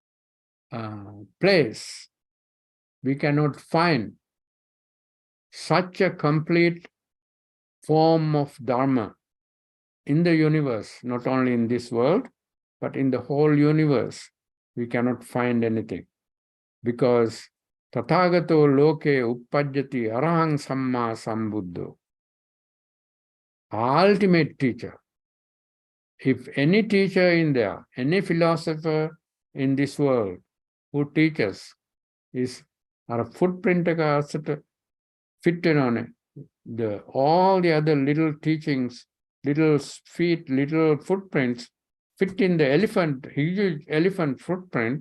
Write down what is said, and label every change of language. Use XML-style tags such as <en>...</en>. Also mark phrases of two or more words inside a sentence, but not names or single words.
<en>place we cannot find such a complete form of Dharma in the universe, not only in this world, but in the whole universe. We cannot find anything, because</en> <pi>Tathagato loke uppajjati arahang samma sambuddho.</pi> <en>Ultimate teacher. If any teacher in there, any philosopher in this world who teaches is a footprint fit on it, all the other little teachings, little feet, little footprints fit in the huge elephant footprint.</en>